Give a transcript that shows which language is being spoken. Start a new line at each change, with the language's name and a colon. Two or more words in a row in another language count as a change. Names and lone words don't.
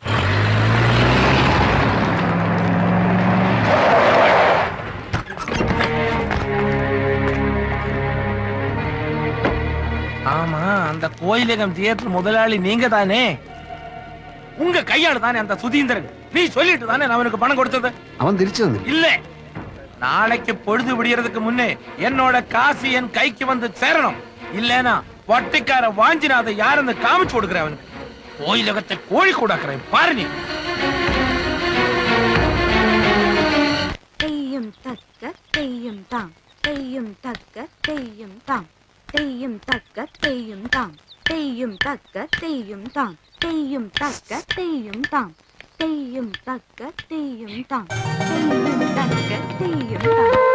Tamil: ஆமா அந்த கோயிலகம் தியேட்டர் முதலாளி நீங்க தானே உங்க கையால தானே அந்த சுதீந்திரன் நீ சொல்லிட்டு தானே அவனுக்கு பணம் கொடுத்தது
Malayalam: അവൻ തിരിച്ചു തന്നില്ല.
Tamil: இல்ல நாளைக்கு பொழுது விடியறதுக்கு முன்னே என்னோட காசு என் கைக்கு வந்து சேரணும் இல்லனா வட்டிக்கார வாஞ்சினாத யாருன்னு காமிச்சு கொடுக்குறேன் அவனுக்கு கோயிலகத்தை கோழி கூடாக்குறேன் பாரு நீ
Malayalam: തെയ്യം തക്ക തെയ്യം താം തെയ്യം തക്ക തെയ്യം താം തെയ്യം തക്ക തെയ്യം താം തെയ്യം തക്ക തെയ്യം താം തെയ്യം തക്ക തെയ്യം താം തെയ്യം തക്ക തെയ്യം താം തെയ്യം തക്ക തെയ്യം താം